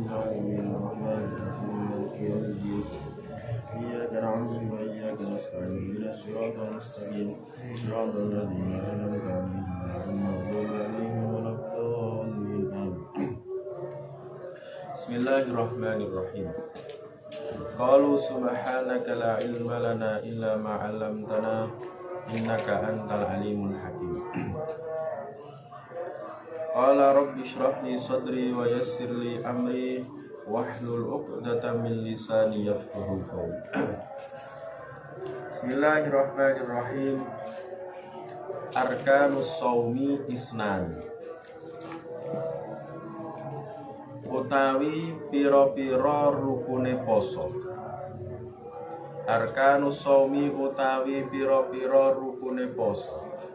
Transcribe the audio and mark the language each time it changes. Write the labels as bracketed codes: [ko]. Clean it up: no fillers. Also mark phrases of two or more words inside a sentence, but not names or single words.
[ar] العالمين الرحمن الرحيم مالك يوم الدين إياك نعبد وإياك نستعين اهدنا الصراط المستقيم صراط الذين أنعمت عليهم غير المغضوب عليهم ولا الضالين آمين بسم الله الرحمن الرحيم قالوا سبحانك لا علم لنا إلا ما علمتنا إنك أنت العليم الحكيم. قال رب اشرح لي صدري ويسر لي أمري واحلل عقدة من لساني يفقهوا قولي. بسم الله الرحمن الرحيم. أركان الصوم اثنان. [jv] Utawi pira-pira rukune poso. [ar] أركان الصوم [jv] utawi pira-pira rukune poso.